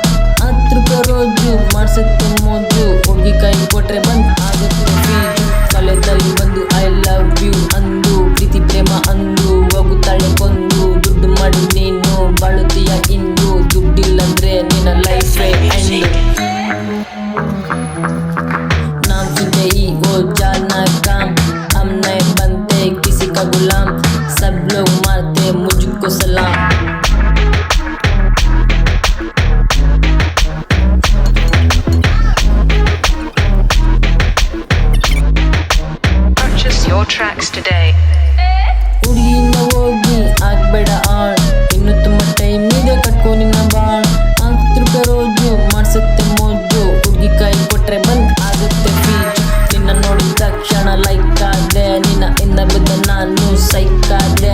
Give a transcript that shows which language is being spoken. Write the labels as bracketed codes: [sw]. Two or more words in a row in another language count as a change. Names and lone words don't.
[kn] 10 ರೂಪಾಯಿ ರೋಜು ಮಾಡಿಸುತ್ತೆ ಮೋಜು, ಹುಡುಗಿ ಕೈ ಕೊಟ್ರೆ ಬಂದ್ ಆಗುತ್ತೆ ಫೀಲ್. ಕಾಲೇಜಲ್ಲಿ ಬಂದು [en] I love you [kn] ಅಂದು, ಪ್ರೀತಿ ಪ್ರೇಮ ಅಂದು ಹೋಗುತ್ತಾಳೆ ಕೊಂದು. ದುಡ್ಡು ಮಾಡಿ ನೀನು ಬಾಳುತ್ತೀಯ ಇಂದು, ದುಡ್ಡಿಲ್ಲಂದ್ರೆ ನಿನ್ನ ಲೈಫೇ ಎಂಡ್. [hi] नाम सुनते ही वो जाना काम, हम नए बनते किसी का गुलाम, सब लोग मारते मुझको सलाम. [en] Purchase your tracks today. [kn] ಹುಡುಗಿಯಿಂದ ಹೋಗಿ ಆಗ್ಬೇಡ ಆಳ್, ಇನ್ನು ತುಂಬ ಟೈಮ್ ಇದೆ ಕಟ್ಕೊ ನಿನ್ನ ಬಾಳ್. 10 ರೂಪಾಯಿ ರೋಜು ಮಾಡಿಸುತ್ತೆ ಮೋಜು, ಹುಡುಗಿ ಕೈ ಕೊಟ್ರೆ ಬಂದ್ ಆಗುತ್ತೆ ಫೀಜ್. ನಿನ್ನ ನೋಡಿದ ತಕ್ಷಣ ಲೈಕ್ ಆದೆ, ನಿನ್ನ ಇಂದ ಬಿದ್ದ ನಾನು ಸೈಕ್ ಆದೆ.